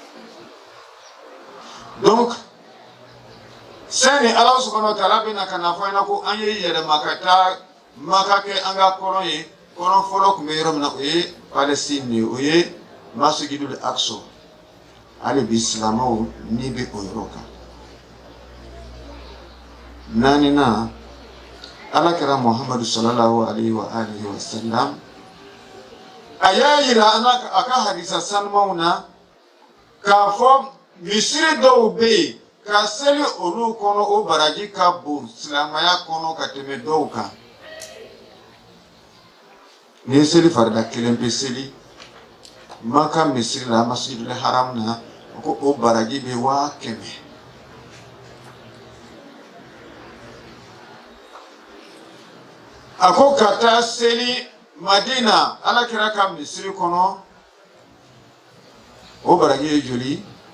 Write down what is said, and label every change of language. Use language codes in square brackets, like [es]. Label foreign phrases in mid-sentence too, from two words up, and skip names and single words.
[bm] donc sani Ala [ar] سبحانه وتعالى [bm] bɛna ka na fɔ an ɲɛna ko an ye yɛlɛma ka taa Maka kɛ an ka kɔrɔ ye kɔrɔ fɔlɔ tun bɛ yɔrɔ min na o ye Palestine de ye o ye [ar] المسجد الأقصى [bm] hali bi silamɛw ni bɛ o yɔrɔ kan naaninan Alakira Muhammadu [ar] صلى الله عليه وآله وسلم [bm] a y'a yira a ka hadisa sanumanw na k'a fɔ misiri dɔw bɛ yen ka seli olu kɔnɔ o baraji ka bon silamɛya kɔnɔ ka tɛmɛ dɔw kan ni ye seli farida kelen bɛ seli Maka misiri la [ar] المسجد الحرام [bm] na ko o baraji bɛ 100,000 a ko ka taa seli Madina Alakira ka misiri kɔnɔ o baraji ye joli